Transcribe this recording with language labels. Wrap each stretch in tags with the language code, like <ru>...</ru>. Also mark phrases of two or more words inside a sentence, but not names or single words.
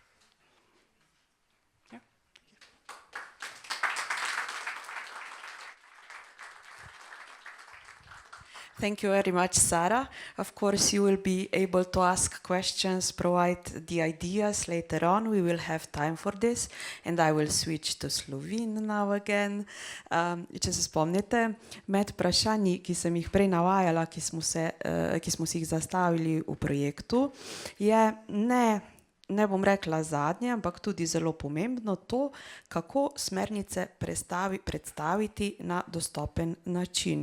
<en>Thank you very much, Sarah. Of course, you will be able to ask questions, provide the ideas later on. We will have time for this, and I will switch to Slovene now again.</en> <sl>Če se spomnite, med vprašanji, ki sem jih prej navajala, ki smo si jih zastavili v projektu, je ne bom rekla zadnje, ampak tudi zelo pomembno to, kako smernice predstaviti na dostopen način.</sl>